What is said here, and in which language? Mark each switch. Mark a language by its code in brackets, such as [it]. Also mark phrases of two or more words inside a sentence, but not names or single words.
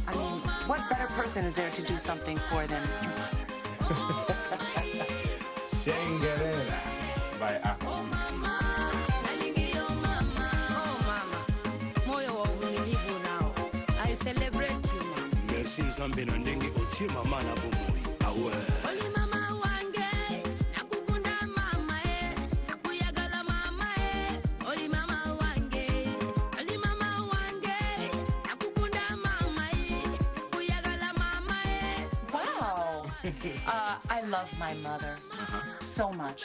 [en] I mean, what better person is there to do something for them? Shengerera by Ahmed. I celebrate you, mama. [ln] Merci Zambe na ndenge otie mama na bomoi. Awe. [en] I love my mother so much.